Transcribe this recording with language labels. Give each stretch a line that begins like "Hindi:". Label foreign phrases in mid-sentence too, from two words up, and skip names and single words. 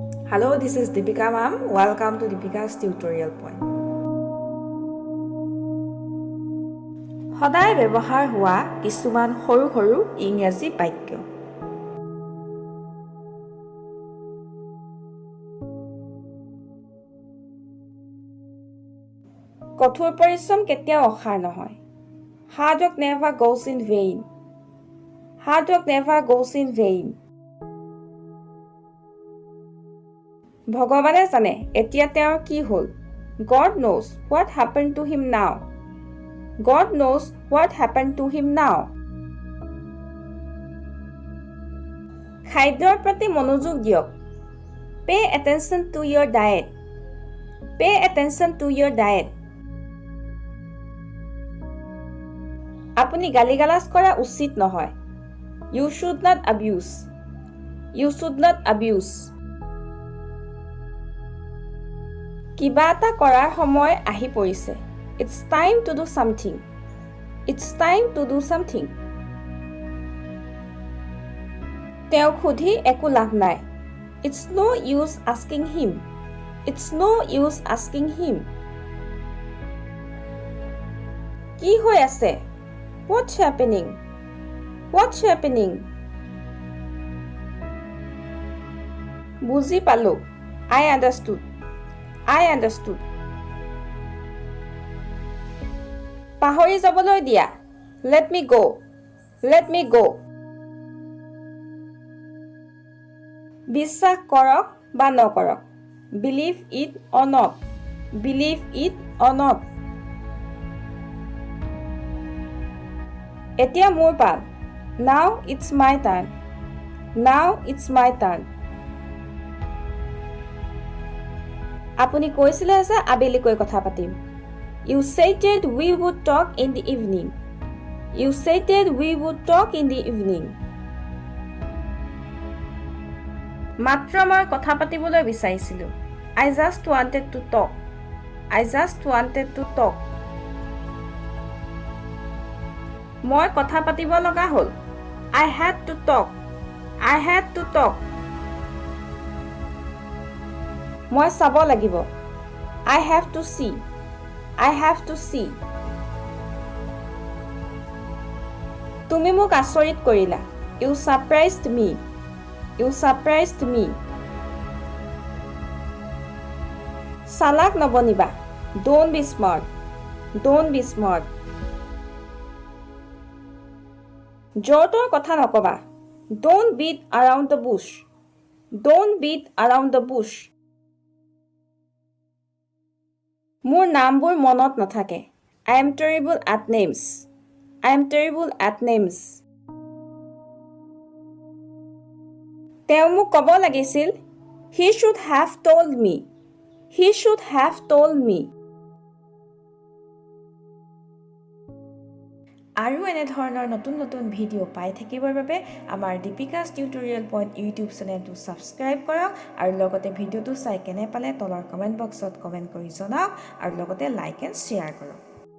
English: Hello, this is Deepika ma'am. Welcome to Deepika's tutorial point.
Assamese: সদায় ব্যৱহাৰ হোৱা কিছুমান সৰু সৰু ইংৰাজী বাক্য। কঠোৰ পৰিশ্ৰম কেতিয়াও অসাৰ নহয়।
English: Hard work never goes in vain. Hard work never goes in vain.
Assamese: ভগৱানে জানে এতিয়া তেওঁৰ কি হ'ল।
English: God knows what happened to him now. God knows what happened to him now.
Assamese: খাদ্যৰ প্ৰতি মনোযোগ দিয়ক।
English: Pay attention to your diet. Pay attention to your diet.
Assamese: আপুনি গালিগালাজ কৰা উচিত নহয়।
English: You should not abuse. You should not abuse.
Assamese: কিবা এটা কৰাৰ সময় আহি পৰিছে।
English: It's time to do something. It's time to do something.
Assamese: তেওঁক সুধি একো লাভ নাই।
English: It's no use asking him. It's no use asking him.
Assamese: কি হৈ আছে?
English: What's happening? What's happening?
Assamese: বুজি পালো।
English: I understood. I understood.
Assamese: পাহৰি যাবলৈ দিয়া।
English: Let me go. Let me go.
Assamese: বিশ্বাস কৰক বা নকৰক।
English: Believe it or not. Believe it or not.
Assamese: এতিয়া মোৰ পাল।
English: Now it's my turn. Now it's my turn.
Assamese: আপুনি কৈছিলে যে আবেলিকৈ কথা পাতিম।
English: You said that we would talk in the evening. You said that we would talk in the evening.
Assamese: মাত্ৰ মই কথা পাতিবলৈ বিচাৰিছিলোঁ।
English: I just wanted to talk. I just wanted to talk.
Assamese: মই কথা পাতিব লগা হ'ল।
English: I had to talk. I had to talk.
Assamese: মই চাব লাগিব।
English: I have to see. I have to see.
Assamese: তুমি মোক আচৰিত কৰিলা।
English: You surprised me. You surprised me.
Assamese: চালাক নবনিবা।
English: Don't be smart. Don't be smart.
Assamese: জোৰটোৰ কথা নকবা।
English: Don't beat around the bush. Don't beat around the bush.
Assamese: মোৰ নামবোৰ মনত নাথাকে।
English: I am terrible at names. I am terrible at names.
Assamese: তেওঁ মোক ক'ব লাগিছিল।
English: He should have told me. He should have told me.
Assamese: আৰু এনেধৰণৰ নতুন নতুন ভিডিঅ' পাই থাকিবৰ বাবে আমাৰ দীপিকাছ টিউটৰিয়েল পইণ্ট ইউটিউব চেনেলটো ছাবস্ক্ৰাইব কৰক আৰু লগতে ভিডিঅ'টো চাই কেনে পালে তলৰ
English: comment boxত
Assamese: কমেণ্ট কৰি জনাওক আৰু লগতে
English: like and share
Assamese: কৰক।